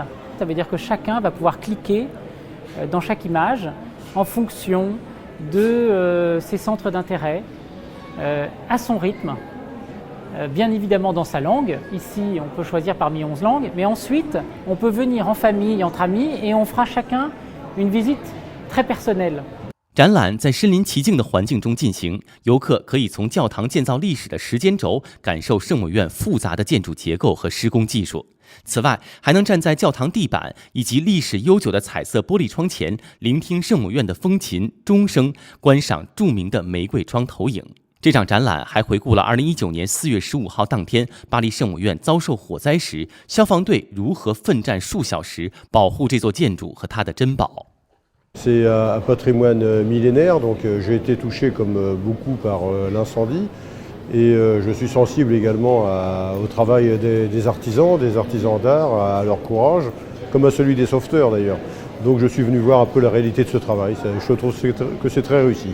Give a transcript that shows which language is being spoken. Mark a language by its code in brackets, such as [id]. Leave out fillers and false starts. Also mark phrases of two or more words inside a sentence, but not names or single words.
[fr] Ça veut dire que chacun va pouvoir cliquer dans chaque image en fonction de ses centres d'intérêt, à son rythme, bien évidemment dans sa langue. Ici, on peut choisir parmi 11 langues, mais ensuite, on peut venir en famille, entre amis, et on fera chacun une visite très personnelle. [zh] 展览在身临其境的环境中进行，游客可以从教堂建造历史的时间轴感受圣母院复杂的建筑结构和施工技术。此外，还能站在教堂地板以及历史悠久的彩色玻璃窗前，聆听圣母院的风琴、钟声，观赏著名的玫瑰窗投影。这场展览还回顾了2019年4月15号当天巴黎圣母院遭受火灾时，消防队如何奋战数小时保护这座建筑和它的珍宝。 [fr] C'est un patrimoine millénaire, donc j'ai été touché comme beaucoup par l'incendie. Et je suis sensible également au travail des artisans d'art, à leur courage, comme à celui des sauveteurs d'ailleurs. Donc je suis venu voir un peu la réalité de ce travail. Je trouve que c'est très réussi.